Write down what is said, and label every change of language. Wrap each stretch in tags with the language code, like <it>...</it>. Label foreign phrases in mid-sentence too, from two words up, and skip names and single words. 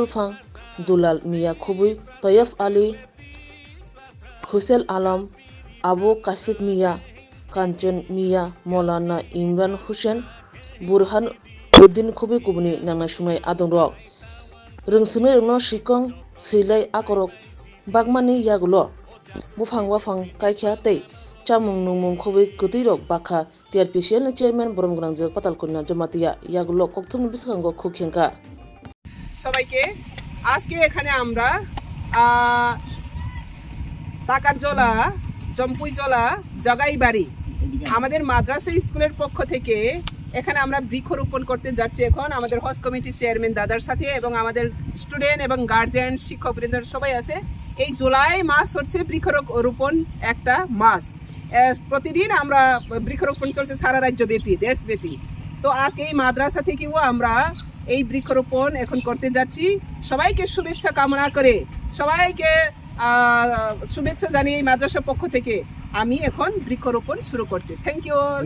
<trp>Fang Dulal Mia Khobai Tayyaf Ali Hussein Alam Abu Kasif Mia Kanchan Mia Maulana Imran Hussain Burhan Uddin Khobai kubuni nangna sumai adongrok rungsunai rungno sikong silai akorok bagmani yagulo buphang wafang kaikha tei chamung nungmung khobai kutirok bakha TRPCL ni chairman Boromgrang Patal Konya Jomatia yagulo kokthumni biskango khukhenka</trp> <bn>সবাইকে আজকে এখানে আমরা টাকারজলা জম্পুইজলা জগাইবাড়ি আমাদের মাদ্রাসা স্কুলের পক্ষ থেকে এখানে আমরা বৃক্ষরোপণ করতে যাচ্ছি এখন আমাদের</bn> <en>host committee chairman</en> <bn>দাদার সাথে এবং আমাদের স্টুডেন্ট এবং গার্জিয়ান শিক্ষকবৃন্দ সবাই আছে এই জুলাই মাস হচ্ছে বৃক্ষরোপণ একটা মাস প্রতিদিন আমরা বৃক্ষরোপণ চলছে সারা রাজ্যব্যাপী দেশব্যাপী তো আজকে এই মাদ্রাসা থেকেও আমরা এই বৃক্ষরোপণ এখন করতে যাচ্ছি সবাইকে শুভেচ্ছা কামনা করে সবাইকে শুভেচ্ছা জানিয়ে এই মাদ্রাসার পক্ষ থেকে আমি এখন বৃক্ষরোপণ শুরু করছি</bn> <en>thank you</en>